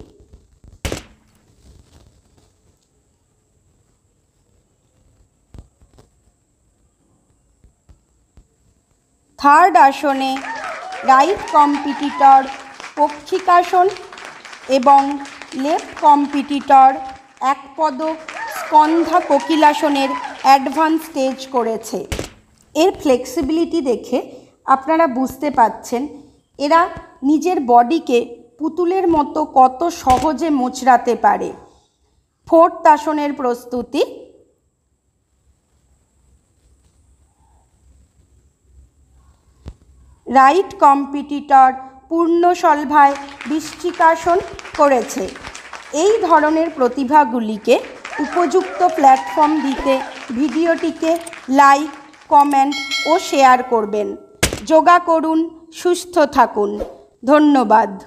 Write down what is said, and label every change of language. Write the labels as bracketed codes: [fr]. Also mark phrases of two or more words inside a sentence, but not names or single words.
[bn] থার্ড আসনে [en] right competitor [bn] পক্ষিকাসন এবং [en] left competitor [bn] এক পদ স্কন্ধা কোকিলাসনের [en] advance stage [bn] করেছে। এর ফ্লেক্সিবিলিটি দেখে আপনারা বুঝতে पाচ্ছেন এরা নিজের বডিকে পুতুলের মতো কত সহজে মোচড়াতে পারে। ফোর্থ আসনের প্রস্তুতি। [en] right competitor [bn] পূর্ণ শলভায় বৃশ্চিকাসন করেছে। এই ধরনের প্রতিভাগুলিকে উপযুক্ত প্ল্যাটফর্ম দিতে ভিডিওটিকে লাইক, কমেন্ট ও শেয়ার করবেন। যোগা করুন, সুস্থ থাকুন। ধন্যবাদ।